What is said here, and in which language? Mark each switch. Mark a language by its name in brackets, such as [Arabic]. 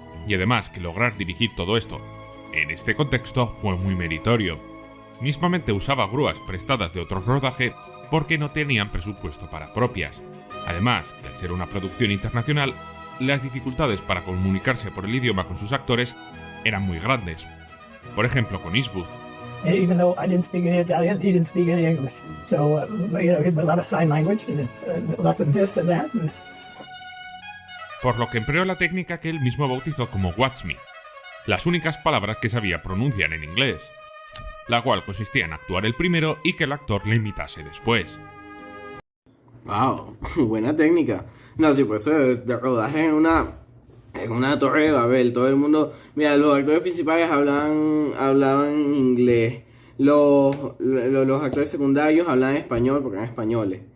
[Spanish] Y además que lograr dirigir todo esto en este contexto fue muy meritorio. Mismamente usaba grúas prestadas de otro rodaje porque no tenían presupuesto para propias. Además, que al ser una producción internacional, las dificultades para comunicarse por el idioma con sus actores eran muy grandes. Por ejemplo, con Eastwood. [English] Even though I didn't speak any Italian, he didn't speak any English. So, a lot of sign language and lots of this and that. [Spanish] Por lo que empleó la técnica que él mismo bautizó como Watch Me, las únicas palabras que sabía pronunciar en inglés, la cual consistía en actuar el primero y que el actor le imitase después. Wow, buena técnica. No, sí, pues de rodaje en una torre de Babel, todo el mundo, mira, los actores principales hablaban inglés, los actores secundarios hablaban español porque eran españoles.